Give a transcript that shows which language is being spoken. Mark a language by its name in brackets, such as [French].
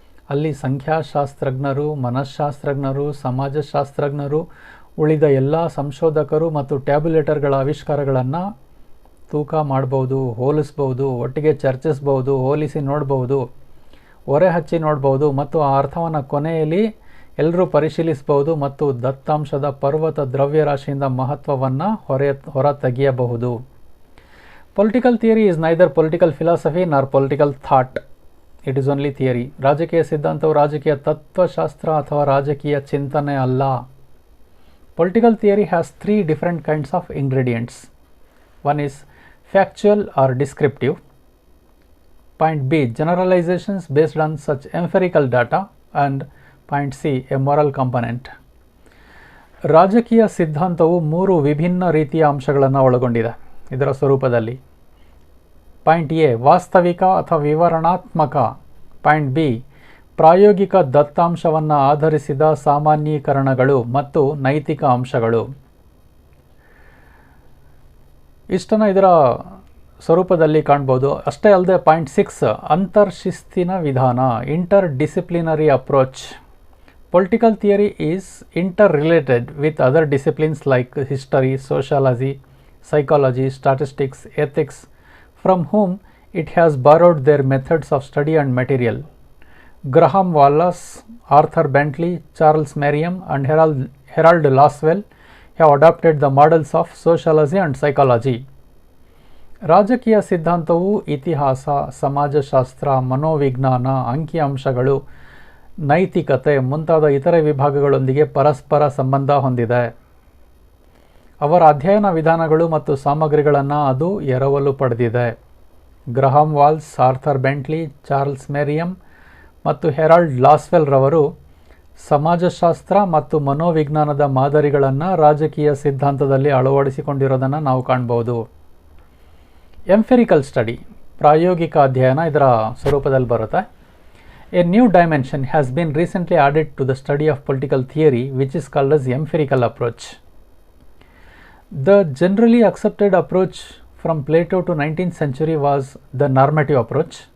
[Kannada] ಅಲ್ಲಿ ಸಂಖ್ಯಾಶಾಸ್ತ್ರಜ್ಞರು, ಮನಃಶಾಸ್ತ್ರಜ್ಞರು, ಸಮಾಜಶಾಸ್ತ್ರಜ್ಞರು, ಉಳಿದ ಎಲ್ಲ ಸಂಶೋಧಕರು ಮತ್ತು ಟ್ಯಾಬ್ಯುಲೇಟರ್ಗಳ ಆವಿಷ್ಕಾರಗಳನ್ನು ತೂಕ ಮಾಡ್ಬೋದು, ಹೋಲಿಸ್ಬೋದು, ಒಟ್ಟಿಗೆ ಚರ್ಚಿಸ್ಬೋದು, ಹೋಲಿಸಿ ನೋಡ್ಬೋದು, ಹೊರೆ ಹಚ್ಚಿ ನೋಡ್ಬೋದು ಮತ್ತು ಆ ಅರ್ಥವನ್ನು ಕೊನೆಯಲ್ಲಿ ಎಲ್ಲರೂ ಪರಿಶೀಲಿಸಬಹುದು ಮತ್ತು ದತ್ತಾಂಶದ ಪರ್ವತ ದ್ರವ್ಯರಾಶಿಯಿಂದ ಮಹತ್ವವನ್ನು ಹೊರ ತೆಗೆಯಬಹುದು. [English] Political theory is neither political philosophy nor political thought, it is only theory. [Kannada] ರಾಜಕೀಯ ಸಿದ್ಧಾಂತವು ರಾಜಕೀಯ ತತ್ವಶಾಸ್ತ್ರ ಅಥವಾ ರಾಜಕೀಯ ಚಿಂತನೆ ಅಲ್ಲ. [English] Political theory has 3 different kinds of ingredients. One is factual or descriptive. Point B, generalizations based on such empirical data. And Point C, a moral component. [Kannada] ರಾಜಕೀಯ ಸಿದ್ಧಾಂತವು 3 ವಿಭಿನ್ನ ರೀತಿಯ ಅಂಶಗಳನ್ನು ಒಳಗೊಂಡಿದೆ ಇದರ ಸ್ವರೂಪದಲ್ಲಿ. ಪಾಯಿಂಟ್ ಎ, ವಾಸ್ತವಿಕ ಅಥವಾ ವಿವರಣಾತ್ಮಕ. ಪಾಯಿಂಟ್ ಬಿ, ಪ್ರಾಯೋಗಿಕ ದತ್ತಾಂಶವನ್ನು ಆಧರಿಸಿದ ಸಾಮಾನ್ಯೀಕರಣಗಳು ಮತ್ತು ನೈತಿಕ ಅಂಶಗಳು. ಇಷ್ಟನ್ನು ಇದರ ಸ್ವರೂಪದಲ್ಲಿ ಕಾಣ್ಬೋದು. ಅಷ್ಟೇ ಅಲ್ಲದೆ ಪಾಯಿಂಟ್ 6, ಅಂತರ್ಶಿಸ್ತಿನ ವಿಧಾನ, [English] Interdisciplinary approach. Political theory is interrelated with other disciplines like history, sociology, psychology, statistics, ethics, from whom it has borrowed their methods of study and material. Graham Wallas, Arthur Bentley, Charles Merriam and Harold Laswell have adopted the models of sociology and psychology. [Kannada] ರಾಜಕೀಯ ಸಿದ್ಧಾಂತವು ಇತಿಹಾಸ, ಸಮಾಜಶಾಸ್ತ್ರ, ಮನೋವಿಜ್ಞಾನ, ಅಂಕಿಅಂಶಗಳು, ನೈತಿಕತೆ ಮುಂತಾದ ಇತರೆ ವಿಭಾಗಗಳೊಂದಿಗೆ ಪರಸ್ಪರ ಸಂಬಂಧ ಹೊಂದಿದೆ. ಅವರ ಅಧ್ಯಯನ ವಿಧಾನಗಳು ಮತ್ತು ಸಾಮಗ್ರಿಗಳನ್ನು ಅದು ಎರವಲು ಪಡೆದಿದೆ. Graham walls, Arthur Bentley, Charles ಮೇರಿಯಮ್ ಮತ್ತು ಹೆರಾಲ್ಡ್ ಲಾಸ್ವೆಲ್ ರವರು ಸಮಾಜಶಾಸ್ತ್ರ ಮತ್ತು ಮನೋವಿಜ್ಞಾನದ ಮಾದರಿಗಳನ್ನು ರಾಜಕೀಯ ಸಿದ್ಧಾಂತದಲ್ಲಿ ಅಳವಡಿಸಿಕೊಂಡಿರೋದನ್ನು ನಾವು ಕಾಣ್ಬೋದು. [English] empirical study, [Kannada] ಪ್ರಾಯೋಗಿಕ ಅಧ್ಯಯನ ಇದರ ಸ್ವರೂಪದಲ್ಲಿ ಬರುತ್ತೆ. [English] A new dimension has been recently added to the study of political theory, which is called as empirical approach. The generally accepted approach from Plato to 19th century was the normative approach.